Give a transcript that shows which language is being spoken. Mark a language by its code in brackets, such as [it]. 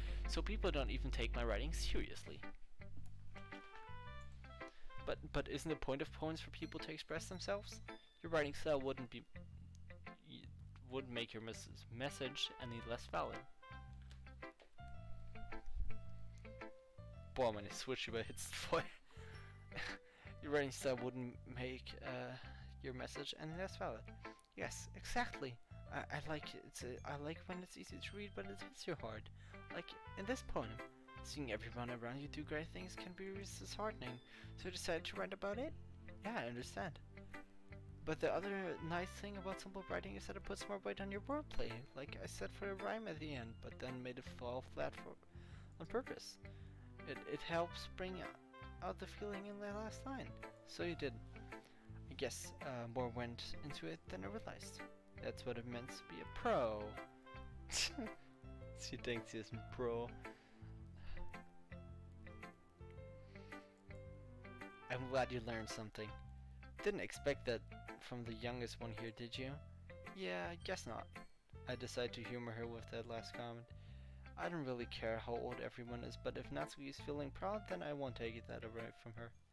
[en] So people don't even take my writing seriously. But isn't the point of poems for people to express themselves? Your writing style wouldn't make your message any less valid. [de] Boah, meine Switch überhitzt voll. [en] Your writing style wouldn't make your message any less valid. Yes, exactly. I like it. I like when it's easy to read, but it hits you hard. Like in this poem, seeing everyone around you do great things can be disheartening. So I decided to write about it. Yeah, I understand. But the other nice thing about simple writing is that it puts more weight on your wordplay, like I said for a rhyme at the end, but then made it fall flat on purpose. It helps bring out the feeling in the last line. So you did. I guess more went into it than I realized. That's what it meant to be a pro. [de] Sie denkt, sie ist ein Pro. [en] I'm glad you learned something. Didn't expect that from the youngest one here, did you? Yeah, I guess not. I decided to humor her with that last comment. I don't really care how old everyone is, but if Natsuki is feeling proud, then I won't take that away from her.